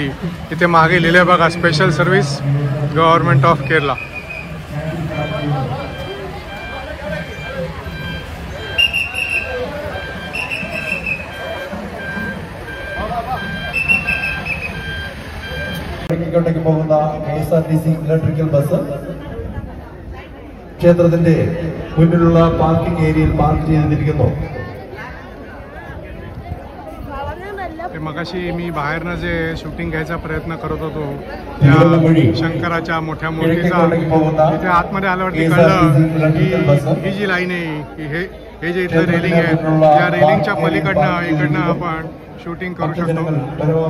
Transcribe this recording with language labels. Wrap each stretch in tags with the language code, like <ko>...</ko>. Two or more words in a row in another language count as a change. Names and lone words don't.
<mr>इथे मागे लिहिले बघा,</mr> <en>special service government of Kerala.</en> <ml>ിലേക്ക് പോകുന്ന</ml> <en>KSRTC electrical bus</en> <ml>ക്ഷേത്രത്തിന്റെ മുന്നിലുള്ള</ml> <en>parking area</en> <ml>പാർക്ക് ചെയ്തിരിക്കുന്നു.</ml> <mr>मगाशी मी बाहेरनं जे शूटिंग घ्यायचा प्रयत्न करत होतो त्या शंकराच्या मोठ्या मूर्तीचा, तिथे आतमध्ये आल्यावरती कळलं की ही जी लाईन आहे की हे जे इथलं रेलिंग आहे त्या रेलिंगच्या पलीकडनं इकडनं आपण शूटिंग करू शकतो.</mr>